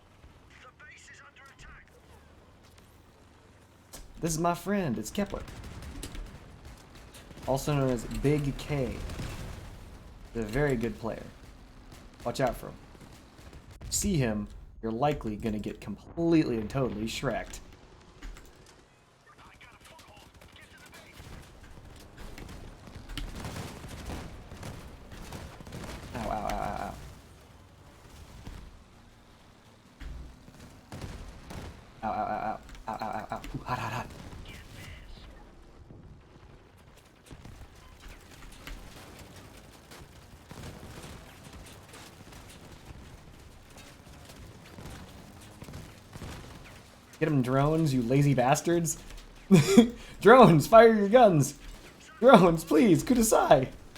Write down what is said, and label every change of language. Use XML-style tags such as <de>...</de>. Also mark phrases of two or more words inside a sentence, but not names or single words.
<en>The base is under attack. This is my friend, it's Kepler. Also known as Big K. He's a very good player. Watch out for him. If you see him, you're likely gonna get completely and totally shreked. Ow, ow, ow, ow, ow. Ow, ow, ow, ow. Ow, ow, ow, ow. Ooh, hot, hot, hot. Get him, drones, you lazy bastards. Drones, fire your guns. Drones, please, kudasai.</en>